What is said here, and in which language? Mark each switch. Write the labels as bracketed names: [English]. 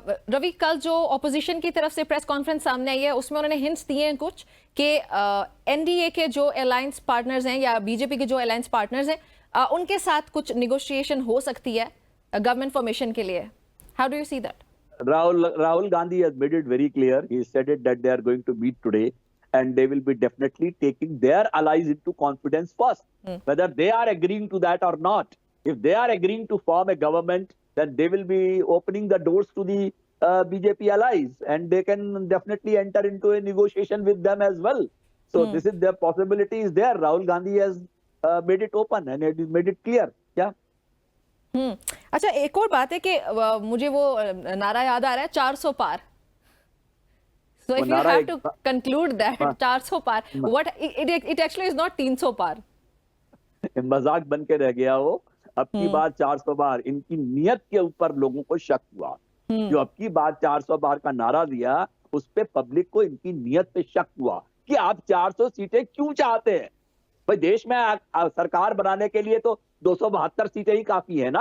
[Hindi] रवि, कल जो ऑपोजिशन की तरफ से प्रेस कॉन्फ्रेंस सामने आई है, उसमें उन्होंने हिंट्स दिए हैं कुछ कि एनडीए के जो अलायंस पार्टनर्स हैं या बीजेपी के जो अलायंस पार्टनर्स हैं, उनके साथ कुछ निगोशिएशन हो सकती है गवर्नमेंट फॉर्मेशन के लिए। [English] How do you see that? Rahul Gandhi has made it very clear. He said it that they are going to meet today and they will be definitely taking their allies into confidence first, whether they are agreeing to that or not. If they are agreeing to form a government, then they will be opening the doors to the BJP allies and they can definitely enter into a negotiation with them as well. So this is, their possibility is there. Rahul Gandhi has made it open and it made it clear. Yeah. [Hindi] अच्छा, एक और बात है कि मुझे वो नारा याद आ रहा है, 400 पार। [English] So if you have to conclude that [Hindi] 400 par, [English] what it actually is not [Hindi] 300 पार। मजाक बन के रह गया वो। अब की बार 400 बार, इनकी नियत के ऊपर लोगों को शक हुआ। जो अब की बार 400 बार का नारा दिया, उस पे पब्लिक को इनकी नियत पे शक हुआ कि आप 400 सीटें क्यों चाहते हैं। भाई, देश में सरकार बनाने के लिए तो 272 सीटें ही काफी है ना।